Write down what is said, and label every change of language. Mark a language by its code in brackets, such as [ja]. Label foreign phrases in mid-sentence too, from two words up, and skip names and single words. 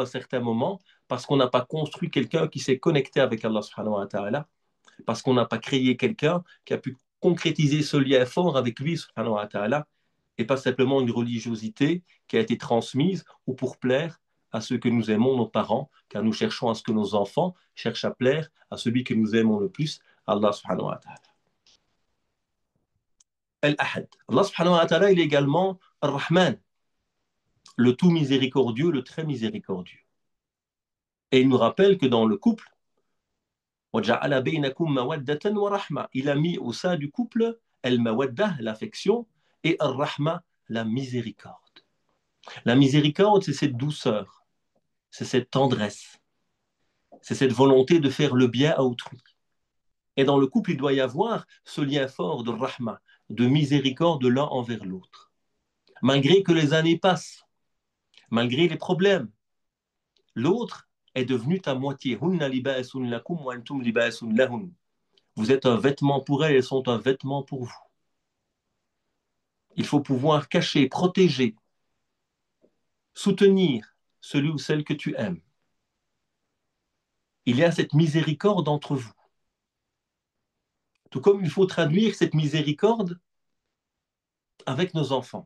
[fr] certains moments, parce qu'on n'a pas construit quelqu'un qui s'est connecté avec Allah [ar] سبحانه وتعالى, [fr] parce qu'on n'a pas créé quelqu'un qui a pu concrétiser ce lien fort avec lui [ar] سبحانه وتعالى, [fr] et pas simplement une religiosité qui a été transmise ou pour plaire à ceux que nous aimons, nos parents, car nous cherchons à ce que nos enfants cherchent à plaire à celui que nous aimons le plus, [ar] الله سبحانه وتعالى. الأحد. الله سبحانه وتعالى, [fr] il est également Ar-Rahman, le tout miséricordieux, le très miséricordieux. Et il nous rappelle que dans le couple, [ar] وَجَعَلَ بَيْنَكُمْ مَوَدَّةً وَرَحْمَةً, [fr] il a mis au sein du couple al-mawaddah, l'affection, et ar-rahma, la miséricorde. La miséricorde, c'est cette douceur, c'est cette tendresse, c'est cette volonté de faire le bien à autrui. Et dans le couple, il doit y avoir ce lien fort de rahma, de miséricorde de l'un envers l'autre. Malgré que les années passent, malgré les problèmes, l'autre est devenu ta moitié. [ar] هن لباس لكم وأنتم لباس لهن. [fr] Vous êtes un vêtement pour elles, elles sont un vêtement pour vous. Il faut pouvoir cacher, protéger, soutenir celui ou celle que tu aimes. Il y a cette miséricorde entre vous. Tout comme il faut traduire cette miséricorde avec nos enfants.